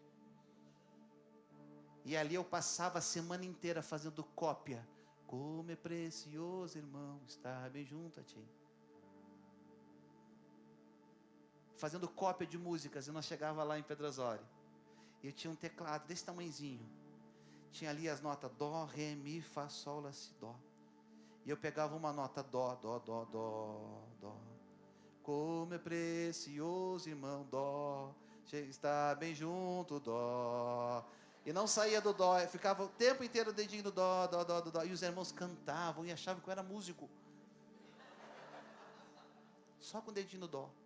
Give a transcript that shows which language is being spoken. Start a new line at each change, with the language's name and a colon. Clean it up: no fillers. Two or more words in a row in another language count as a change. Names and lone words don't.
Portuguese: E ali eu passava a semana inteira fazendo cópia. Como é precioso, irmão, estar bem junto a ti. Fazendo cópia de músicas, e nós chegava lá em Pedro Osório, e eu tinha um teclado desse tamanhozinho, tinha ali as notas dó, ré, mi, fá, sol, lá, si, dó, e eu pegava uma nota dó, dó, dó, dó, dó, como é precioso, irmão, dó, está bem junto, dó, e não saía do dó, eu ficava o tempo inteiro o dedinho do dó, dó, dó, dó, dó, e os irmãos cantavam, e achavam que eu era músico, só com o dedinho no dó.